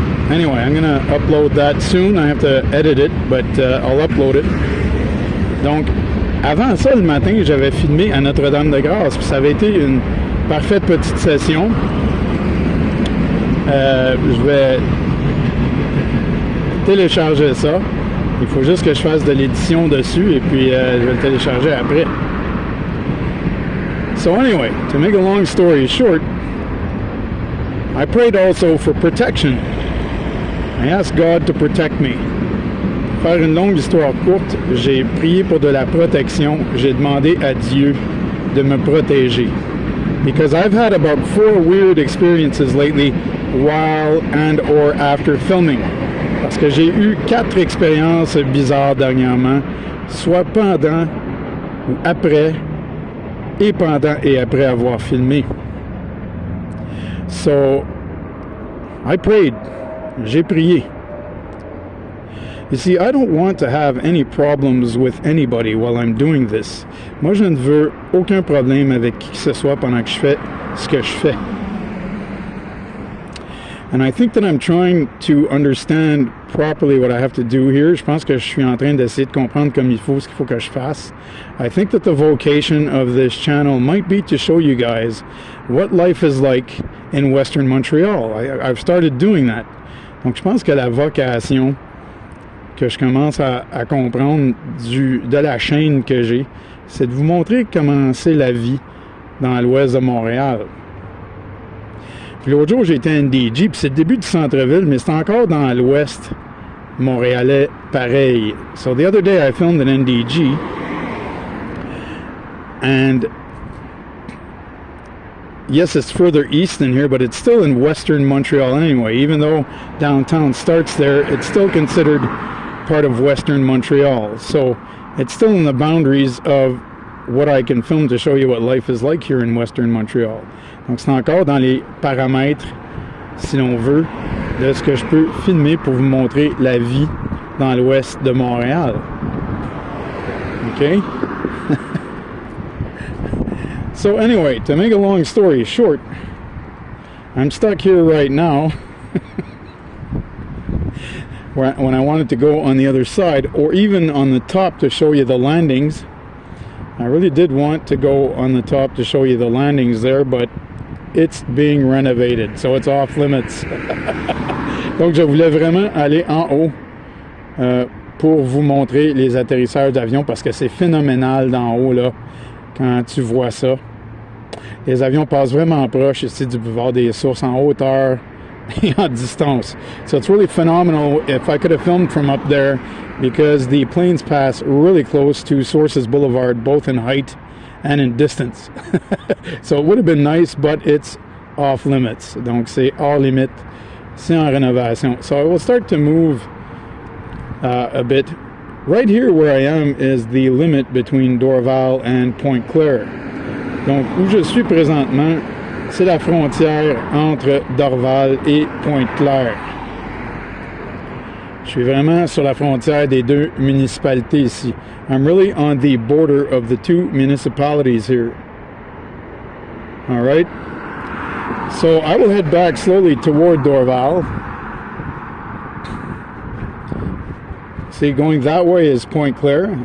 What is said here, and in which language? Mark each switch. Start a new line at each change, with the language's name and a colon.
English: Anyway, I'm gonna upload that soon. I have to edit it, but I'll upload it.
French: Donc, avant ça, le matin, j'avais filmé à Notre-Dame-de-Grâce, puis ça avait été une parfaite petite session. Je vais télécharger ça. Il faut juste que je fasse de l'édition dessus, et puis je vais le télécharger après.
English: So anyway, to make a long story short, I prayed also for protection. I asked God to protect me.
French: Pour faire une longue histoire courte, j'ai prié pour de la protection. J'ai demandé à Dieu de me protéger.
English: Because I've had about 4 weird experiences lately while and or after filming.
French: Parce que j'ai eu 4 expériences bizarres dernièrement, soit pendant ou après, et pendant et après avoir filmé.
English: So, I prayed.
French: J'ai prié.
English: You see, I don't want to have any problems with anybody while I'm doing this.
French: Moi, je ne veux aucun problème avec qui que ce soit pendant que je fais ce que je fais.
English: And I think that I'm trying to understand properly what I have to do here.
French: Je pense que je suis en train d'essayer de comprendre comme il faut ce qu'il faut que je fasse.
English: I think that the vocation of this channel might be to show you guys what life is like in Western Montreal. I've started doing that.
French: Donc je pense que la vocation que je commence à comprendre de la chaîne que j'ai, c'est de vous montrer comment c'est la vie dans l'ouest de Montréal. Puis l'autre jour, j'ai été à NDG, puis c'est le début du centre-ville, mais c'est encore dans l'ouest montréalais pareil.
English: So the other day, I filmed an NDG, and yes, it's further east than here, but it's still in western Montreal anyway. Even though downtown starts there, it's still considered part of western Montreal. So it's still in the boundaries of what I can film to show you what life is like here in western Montreal.
French: Donc c'est encore dans les paramètres, si l'on veut, de ce que je peux filmer pour vous montrer la vie dans l'ouest de Montréal.
English: Okay? So anyway, to make a long story short, I'm stuck here right now when I wanted to go on the other side, or even on the top to show you the landings. I really did want to go on the top to show you the landings there, but it's being renovated, so it's off limits.
French: Donc je voulais vraiment aller en haut pour vous montrer les atterrissages d'avions, parce que c'est phénoménal d'en haut là, quand tu vois ça. Les avions passent vraiment proche ici du boulevard des Sources, en hauteur et en distance.
English: So it's really phenomenal. If I could have filmed from up there, because the planes pass really close to Sources Boulevard, both in height and in distance. So it would have been nice, but it's off limits.
French: Donc c'est hors limite, c'est en rénovation.
English: So I will start to move a bit. Right here where I am is the limit between Dorval and Pointe-Claire.
French: Donc où je suis présentement, c'est la frontière entre Dorval et Pointe-Claire. Je suis vraiment sur la frontière des deux municipalités ici.
English: I'm really on the border of the two municipalities here. All right. So I will head back slowly toward Dorval. See, going that way is Pointe-Claire.